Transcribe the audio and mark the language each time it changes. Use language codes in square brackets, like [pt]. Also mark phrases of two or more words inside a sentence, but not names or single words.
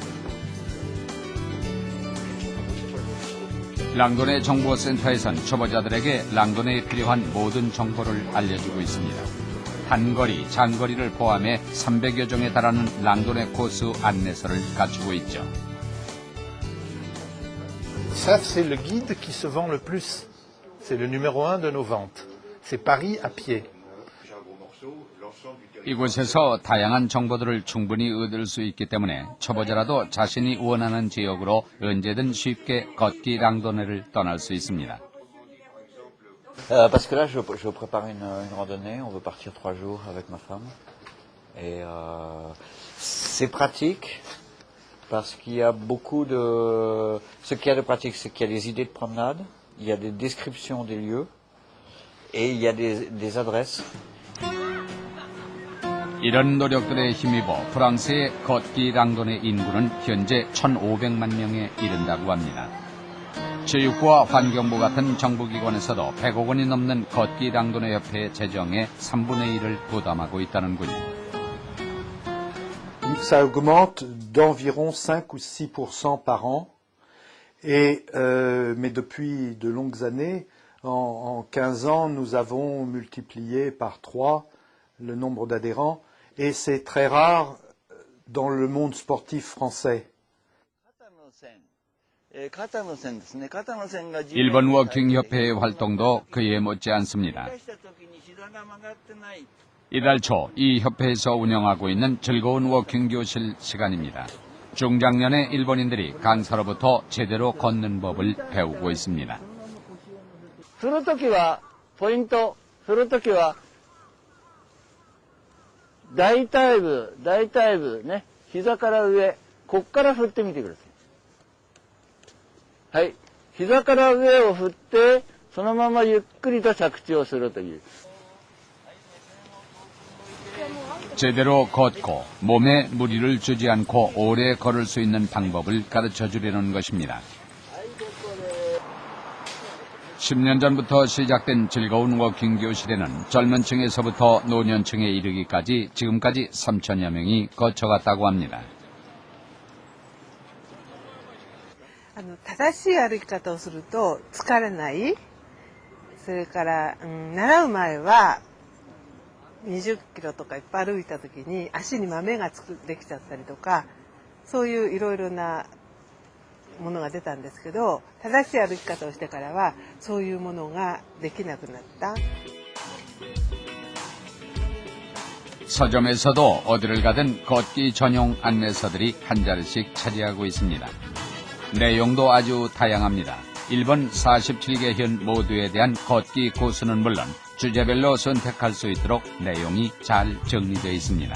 [ko] 랑도네 정보센터에선 초보자들에게 랑도네에 필요한 모든 정보를 알려주고 있습니다. 단거리, 장거리를 포함해 300여 종에 달하는 랑도네 코스 안내서를 갖추고 있죠. [fr] Ça, c'est le guide qui se vend le plus. C'est le numéro 1 de nos ventes. C'est Paris à pied. [ko] 이곳에서 다양한 정보들을 충분히 얻을 수 있기 때문에 초보자라도 자신이 원하는 지역으로 언제든 쉽게 걷기 랑도네를 떠날 수 있습니다. [fr] Parce que là, je prépare une randonnée. On veut partir 3 jours avec ma femme. Et c'est pratique parce qu'il y a beaucoup de... Ce qu'il y a de pratique, c'est qu'il y a des idées de promenade, il y a des descriptions des lieux et il y a des adresses. [ko] 이런 노력들에 힘입어 프랑스의 걷기 랑도네 인구는 현재 1,500만 명에 이른다고 합니다. 체육부와 환경부 같은 정부기관에서도 100억 원이 넘는 걷기 랑도네 협회 재정의 3분의 1을 부담하고 있다는군요. [fr] Ça augmente d'environ 5 ou 6% par an, mais depuis de longues années, en 15 ans, nous avons multiplié par 3 le nombre d'adhérents, et c'est très rare dans le monde sportif français. [ko] 일본 워킹 협회의 활동도 그에 못지 않습니다. 이달 초 이 협회에서 운영하고 있는 즐거운 워킹 교실 시간입니다. 중장년의 일본인들이 강사로부터 제대로 걷는 법을 배우고 있습니다. [ja] 振るときはポイント、振るときは大腿部ね、膝から上、こっから振ってみてください。はい、膝から上を振って、そのままゆっくりと着地をするという。 [ko] 제대로 걷고 몸에 무리를 주지 않고 오래 걸을 수 있는 방법을 가르쳐 주려는 것입니다. 10년 전부터 시작된 즐거운 워킹 교실에는 젊은 층에서부터 노년층에 이르기까지 지금까지 3천여 명이 거쳐갔다고 합니다. [ja] 正しい歩き方をすると疲れない。それから、習う前は20キロとかいっぱい歩いた時に足に豆ができちゃったりとか、そういういろいろなものが出たんですけど、正しい歩き方をしてからはそういうものができなくなった。 [ko] 서점에서도 어디를 가든 걷기 전용 안내서들이 한 자리씩 차지하고 있습니다. 내용도 아주 다양합니다. 일본 47개 현 모두에 대한 걷기 코스는 물론 주제별로 선택할 수 있도록 내용이 잘 정리되어 있습니다.